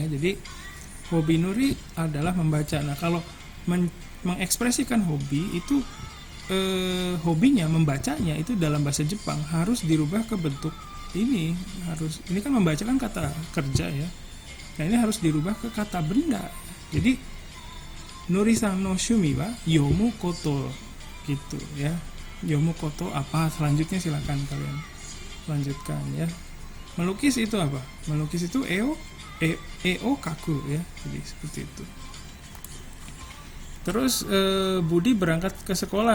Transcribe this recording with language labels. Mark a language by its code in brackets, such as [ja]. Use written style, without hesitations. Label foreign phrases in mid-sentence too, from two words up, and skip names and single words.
[id] Jadi hobi nuri adalah membaca. Nah kalau mengekspresikan hobi itu hobinya membacanya itu dalam bahasa Jepang harus dirubah ke bentuk ini, harus, ini kan membaca kan kata kerja ya. Nah ini harus dirubah ke kata benda. [ja] Jadi ヌリさんの趣味は読むこと [id] gitu ya. [ja] 読むこと [id] apa selanjutnya, silakan kalian lanjutkan ya. Melukis itu apa? Melukis itu [ja] 絵を描く [id] ya. Jadi seperti itu. Terus Budi berangkat ke sekolah.